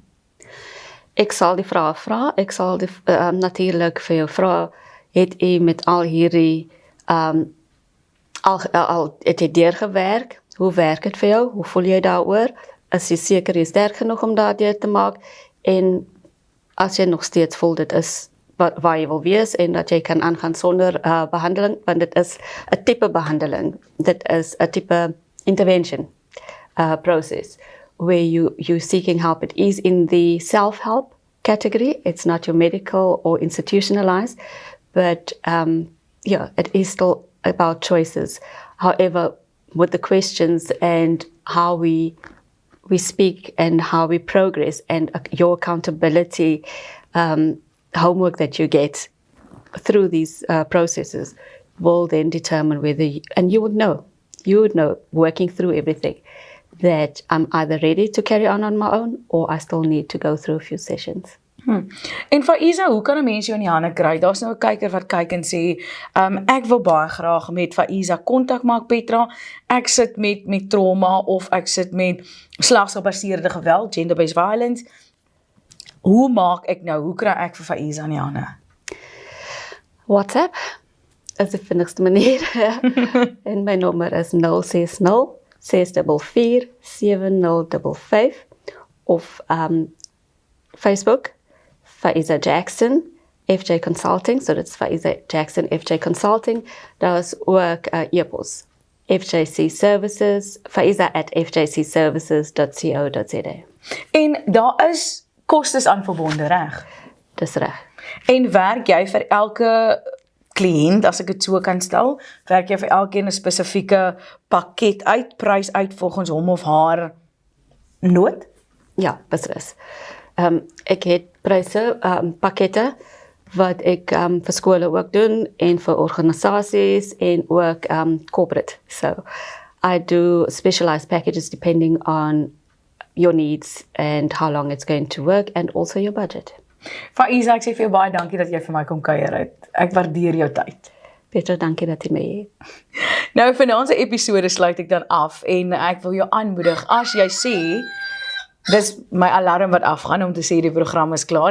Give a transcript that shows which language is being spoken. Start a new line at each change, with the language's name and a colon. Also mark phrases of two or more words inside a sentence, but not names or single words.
Afrikaans: Ek sal die vraag vra, ek sal natuurlik vir jou vra, het jy met al hierdie al het jy deurgewerk? Hoe werk dit vir jou? Hoe voel jy daaroor? Is jy seker jy is sterk genoeg om daardeur te maak? En as jy nog steeds voel dit is waar jy wil wees en dat jy kan aangaan sonder behandeling, want dit is 'n tipe behandeling. Dit is 'n tipe
English: intervention process where you're seeking help. It is in the self-help category. It's not your medical or institutionalized, but it is still about choices. However, with the questions and how we speak and how we progress and your accountability homework that you get through these processes will then determine whether you would know working through everything that I'm either ready to carry on my own or I still need to go through a few sessions.
Afrikaans: En Faeeza, hoe kan 'n mens jou in die hande kry? Daar's nou 'n kyker wat kyk en sê, ek wil baie graag met Faeeza kontak maak, Petra. Ek sit met trauma, of ek sit met slagsgebaseerde geweld,
English: gender-based violence.
Afrikaans: Hoe maak ek nou? Hoe kry ek vir Faeeza in die hande? WhatsApp is die vinnigste manier. En my nommer is 060 644 7055, of Facebook, Faeeza Jackson, FJ Consulting,
English: so that's
Afrikaans: Faeeza Jackson, FJ Consulting. Daar is ook e-pos, FJC Services, faeeza@fjcservices.co.za. En daar is kostes aan verbonde, reg? Dis reg. En werk jy vir elke kliënt, as ek dit so kan stel, werk jy vir elkeen 'n spesifieke pakket uit, prys uit volgens hom of haar nood? Ja, beslis. Ek het pryse, pakkette, wat ek vir skole ook doen, en vir organisasies, en ook corporate.
English: So, I do specialized packages depending on your needs and how long it's going to work, and also your budget.
Afrikaans: Faeeza, ek sê vir jou baie dankie dat jy vir my kom kuier het. Ek waardeer jou tyd. Petra, dankie dat jy mee het. Nou, vanaand se episode sluit ek dan af en ek wil jou aanmoedig, as jy sê, dis my alarm wat afgaan om te sê die program is klaar.